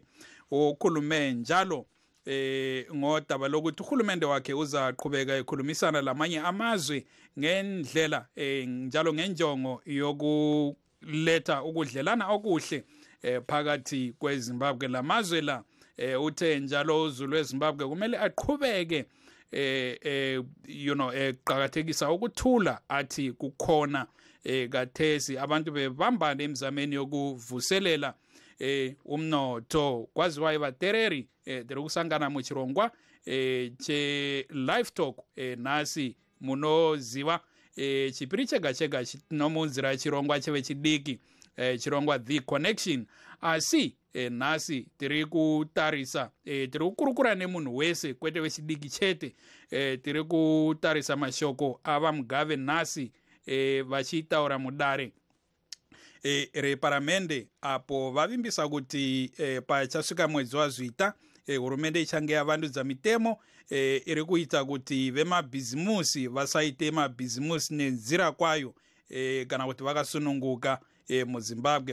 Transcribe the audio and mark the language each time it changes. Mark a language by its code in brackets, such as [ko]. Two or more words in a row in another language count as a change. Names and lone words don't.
[nd] Ukhulume njalo ngodaba lokuthi uhulumende wakhe uzaqhubeka ekhulumisana lamanye amazwe ngendlela njalo ngenjongo yokuletha ukudlelana okuhle phakathi kweZimbabwe lamazwe la. Uthe njalo uZulu weZimbabwe kumele aqhubeke eqhakathekisa ukuthula athi kukhona kathesi abantu bebambana emzameni yokuvuselela umnotho kwaziwa [sn] ivatereri tiri kusangana muchirongwa che- [en] live talk [sn] nasi munoziva chipiri chega chega chinomunzira chirongwa cheve chidiki chirongwa The Connection. Asi nasi tiri kutarisa tiri kukurukura nemunhu wese kwete vechidiki chete tiri kutarisa mashoko ava Mugabe nasi vachitaura mudare reparamende apo vavimbisa kuti pachasvika mwedzi waZvita hurumende ichange yavandudza mitemo iri kuita kuti vemabhizimusi vasaite mabhizimusi nenzira kwayo kana kuti vakasununguka muZimbabwe.